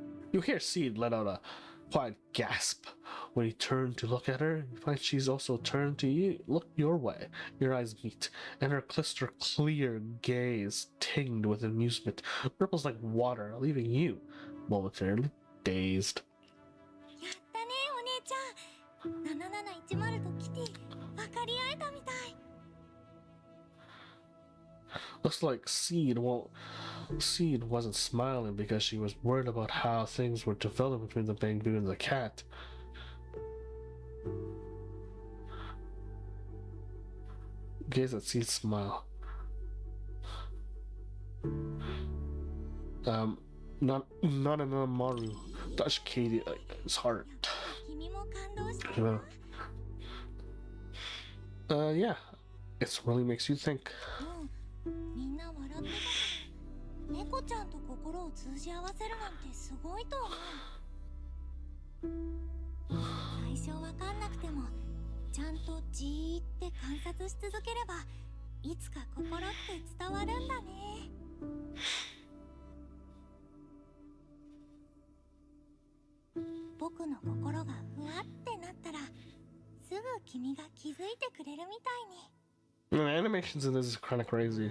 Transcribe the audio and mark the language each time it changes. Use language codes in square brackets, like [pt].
[en] You hear Seed let out a quiet gasp when you turn to look at her. You find she's also turned to you, look your way. Your eyes meet, and her crystal clear gaze, tinged with amusement, ripples like water, leaving you momentarily dazed. [ja] やったねお姉ちゃん。 7710とキティ分かり合えたみたい。 [en] Looks like Seed wasn't smiling because she was worried about how things would develop between the Bangbu and the cat. Gaze at Seed's smile. Not another Maru touched Katie like his heart. [ja] 君も感動した [en] You know? Yeah. It really makes you think. [ja] みんな笑ってたけど、猫ちゃんと心を通じ合わせるなんてすごいと思う。最初わかんなくても、ちゃんとじーって観察し続ければ、いつか心って伝わるんだね。僕の心がふわってなったら、すぐ君が気づいてくれるみたいに。 [en] The animations in this is kind of crazy.